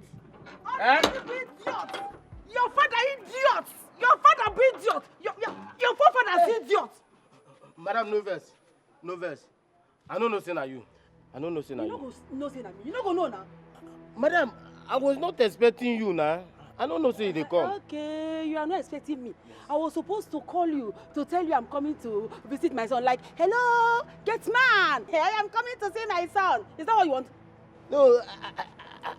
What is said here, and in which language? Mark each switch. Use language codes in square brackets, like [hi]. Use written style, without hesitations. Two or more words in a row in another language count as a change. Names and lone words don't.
[pcm] Eh? Idiot! Your father idiot! Your father be idiot! Your forefather is idiot! Madam, no verse. I don't know say na you. I don't know say na you. You no say na me. You no go know now. Madam, I was not expecting you now. I don't know say they come. Okay, you are not expecting me. Yes. I was supposed to call you to tell you I'm coming to visit my son. Like, hello, get man. Hey, I'm coming to see my son. Is that what you want?